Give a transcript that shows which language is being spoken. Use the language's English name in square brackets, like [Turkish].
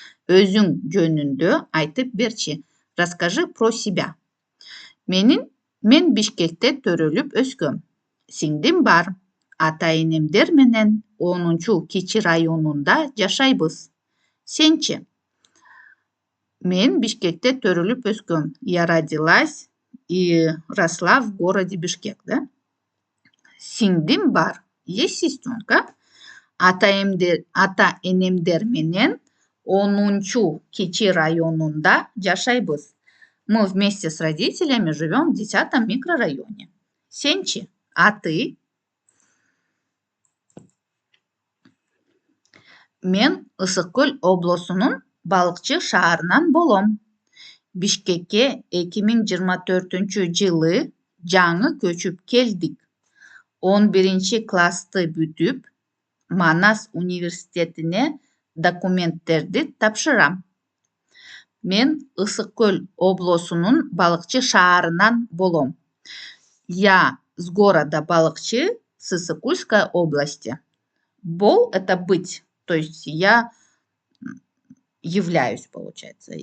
[Kyrgyz] Өзүң жөнүндө айтып берчи. [Russian] Расскажи про себя. [Kyrgyz] Мен Бишкекте төрөлүп өскөм. Сиңдим бар. Ата-энемдер менен 10-Кичи районунда жашайбыз. Сенчи? Мен Бишкекте төрөлүп өскөм. [Russian] Я родилась и росла в городе Бишкек, да? [Kyrgyz] Сиңдим бар. [Russian] Есть сестренка. [Kyrgyz] Ата-энемдер менен 10-Кичи районунда жашайбыз. [Russian] Мы вместе с родителями живем в 10-м микрорайоне. [Kyrgyz] Сенчи, [Russian] а ты? [Kyrgyz] Мен Ысык Көл облусунун Балыкчы шаарынан болом. Бишкекке 2024-жылы жаңы көчүп келдик. 11-классты бүтүп, Манас университетине документтерди тапшырам. Мен Ысык Көл облусунун Балыкчы шаарынан болом. [Russian] Я с города Балыкчы, с Исыкульской области. Бол – это быть, то есть я являюсь, получается.